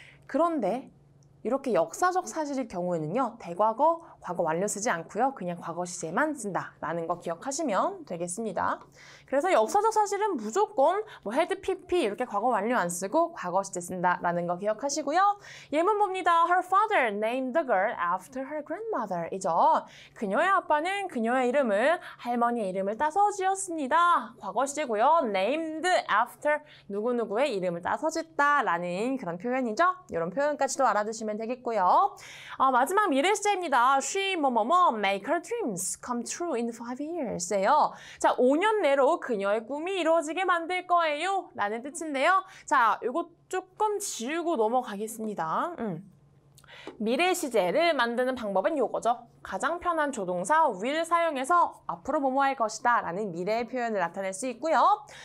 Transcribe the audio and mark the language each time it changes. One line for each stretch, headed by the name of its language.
Korean: 그런데 이렇게 역사적 사실일 경우에는요, 대과거, 과거 완료 쓰지 않고요, 그냥 과거 시제만 쓴다라는 거 기억하시면 되겠습니다. 그래서 역사적 사실은 무조건 뭐 had, pp 이렇게 과거 완료 안 쓰고 과거 시제 쓴다라는 거 기억하시고요. 예문 봅니다.
English: Her father named the girl after her grandmother 이죠.
Korean: 그녀의 아빠는 그녀의 이름을 할머니의 이름을 따서 지었습니다. 과거 시제고요. named after 누구누구의 이름을 따서 짓다라는 그런 표현이죠. 이런 표현까지도 알아두시면 되겠고요. 마지막 미래 시제입니다.
English: She
Korean: 뭐뭐뭐
English: make her dreams come true in 5 years예요.
Korean: 자, 5년 내로 그녀의 꿈이 이루어지게 만들 거예요. 라는 뜻인데요. 자, 이거 조금 지우고 넘어가겠습니다. 미래 시제를 만드는 방법은 요거죠. 가장 편한 조동사 will 사용해서 앞으로 뭐뭐 할 것이다 라는 미래의 표현을 나타낼 수 있고요.